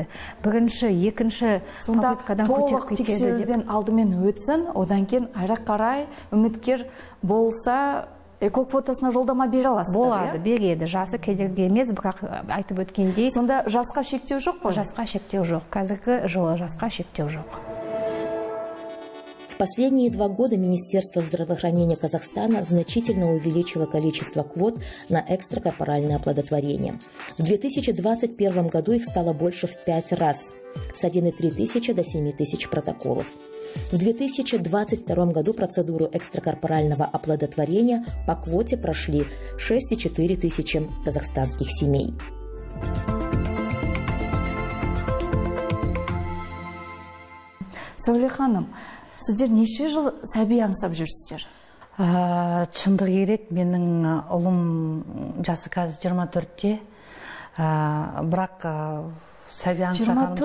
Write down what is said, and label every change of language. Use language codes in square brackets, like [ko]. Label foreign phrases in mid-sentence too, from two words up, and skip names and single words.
[kk] Бірінші, екінші попыткадан көтеріп кетеді деп. Тексеруден алдымен өтсін, одан кейін ары қарай үміткер болса, ЭКО квотасына жолдама бере аласыздар. Болады, береді. Жасы кедергі емес, бірақ айтып өткендей. Сонда жасқа шектеу жоқ қой? Жасқа шектеу жоқ. Қазіргі жылы жасқа шектеу жоқ. [ru] В последние 2 года Министерство здравоохранения Казахстана значительно увеличило количество квот на экстракорпоральное оплодотворение. В 2021 году их стало больше в 5 раз, с 1,3 тысячи до 7 тысяч протоколов. В 2022 году процедуру экстракорпорального оплодотворения по квоте прошли 6,4 тысячи казахстанских семей. [kk] Сәуле ханым, сіздер неше жыл сәби аңсап жүрсіздер? Шындық керек, менің ұлым жасы қазір 24-те, бірақ сәби аңсағанымызда...